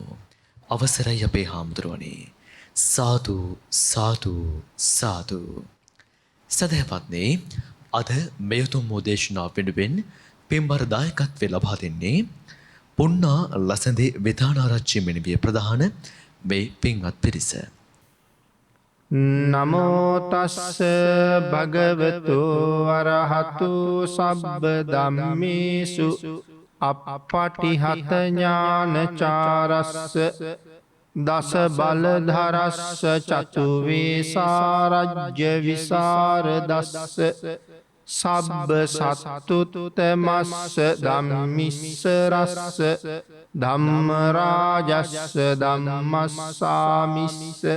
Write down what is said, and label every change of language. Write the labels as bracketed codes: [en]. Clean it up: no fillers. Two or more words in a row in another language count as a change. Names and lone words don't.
[si] අවසරයි අපේ හාමුදුරුවනේ. සාදු සාදු සාදු. සදහවත්නේ අද මේ උතුම් දේශනාව වෙනුවෙන් පින්බර දායකත්වය ලබා දෙන්නේ පුන්නා ලසඳේ විධානාරච්චි මෙනිවිය ප්‍රධාන මේ පින්වත් පිරිස. [pi] නමෝ තස්ස භගවතු අරහතු සබ්බ ධම්මේසු අප්පටිහත ඥානචාරස්ස දස බලධරස්ස චතු වේසාරජ්‍ය විසරදස්ස සබ්බ සත්තුතමස්ස ධම්මිස්සරස්ස ධම්මරාජස්ස ධම්මස්සාමිස්ස